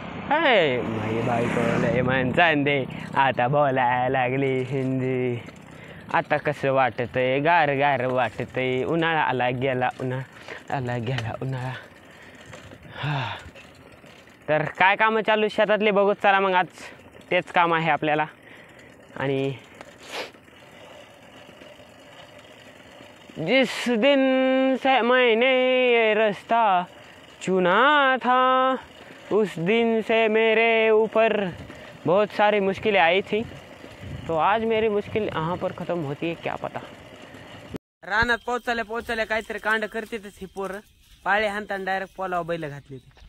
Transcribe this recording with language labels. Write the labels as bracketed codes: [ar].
[mr] हे माझी बायको लय माणसांदे आता बोलायला लागली हिंदी. आता कसं वाटतंय, गार गार वाटतंय. उन्हाळा आला गेला, उन्हाळा आला गेला उन्हाळा. हा, तर काय कामं चालू शेतातले बघूच. चला मग, आज तेच काम आहे आपल्याला. [hi] आणि जिस दिन से मैंने ये रास्ता चुना था, उस दिन से मेरे ऊपर बहुत सारी मुश्किलें आई थी. तो आज मेरी मुश्किल यहाँ पर ख़त्म होती है, क्या पता. [mr] रानात पोहोचले काहीतरी कांड करते ही पोरं. पाळे हाणताना डायरेक्ट पोलाव बैल घातली.